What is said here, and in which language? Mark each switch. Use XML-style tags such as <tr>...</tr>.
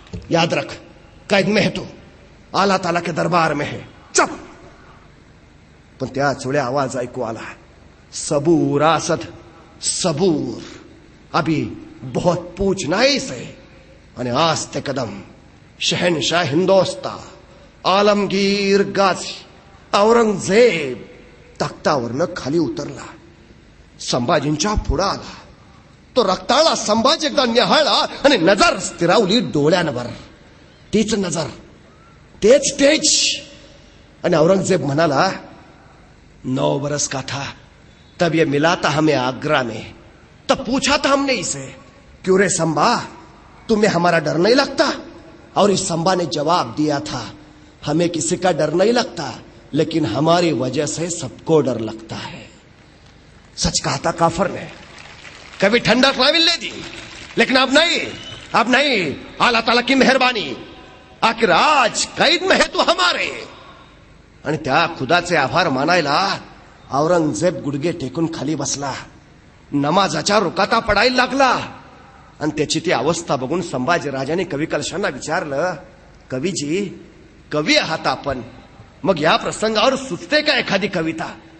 <hi>याद रख कैद में है तू, आला ताला के दरबार में है, चुप.</hi> <mr>पण त्याच वेळी आवाज ऐकू आला,</mr> <hi>सबूर असद सबूर, अभी बहुत पूछना है इसे.</hi> <mr>आणि आज ते कदम शहनशाह हिंदोस्ता आलमगीर गाझी औरंगजेब तख्तावरनं खाली उतरला. संभाजींच्या पुढे आला. तो रक्ताळा संभाजी एकदा निहाळला आणि नजर स्थिरावली डोळ्यांवर. तीच नजर, तेच तेज. आणि औरंगजेब म्हणाला,</mr> <hi>9 बरस का था तब ये मिला था हमें आगरा में. तब पूछा था हमने इसे, क्यों रे संभा तुम्हें हमारा डर नहीं लगता? और इस संभा ने जवाब दिया था, हमें किसी का डर नहीं लगता, लेकिन हमारी वजह से सबको डर लगता है. सच कहा था काफर ने, कभी ठंडक ना मिलने दी, लेकिन अब नहीं, अब नहीं. अल्लाह ताला की मेहरबानी, आखिर आज कैद में है तू हमारे.</hi> <mr>आणि त्या खुदाचे आभार मानायला औरंगजेब गुडघे टेकून खाली बसला. नमाजाच्या रुकाता पडायला लागला. आणि त्याची ती अवस्था बघून संभाजी राजाने कवी कलशांना विचारलं, कवीजी, कवी आहात आपण, मग या प्रसंगावर सुचते का एखादी कविता?</mr>